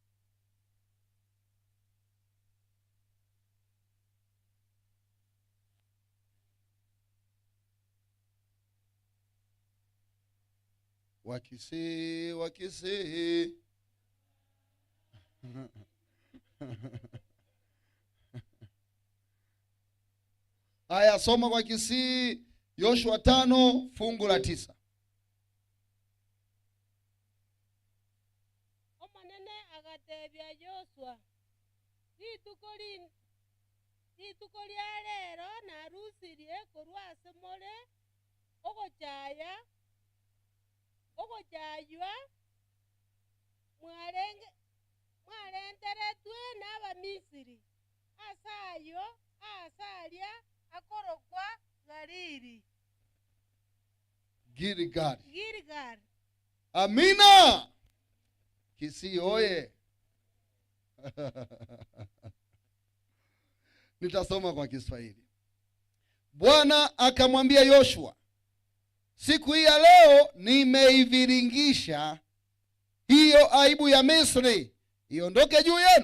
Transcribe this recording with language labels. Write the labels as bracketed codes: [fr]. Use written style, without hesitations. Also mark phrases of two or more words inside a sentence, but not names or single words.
[sw] Wakisii, Wakisii. Aya, soma kwa Kisii. Yoshua 5 fungu la 9. [guz] Omanene agatebya Joshua, rituko lya lero narusirie korwase more ogochaywa mwarenderetwe n'Abamisiri asayo asalya akorokwa Gilgal. [sw] Amina. Kisii oye. Nitasoma kwa Kiswahili. Bwana akamwambia Yoshua, siku hii ya leo nimeiviringisha hiyo aibu ya Misri iondoke juu yenu.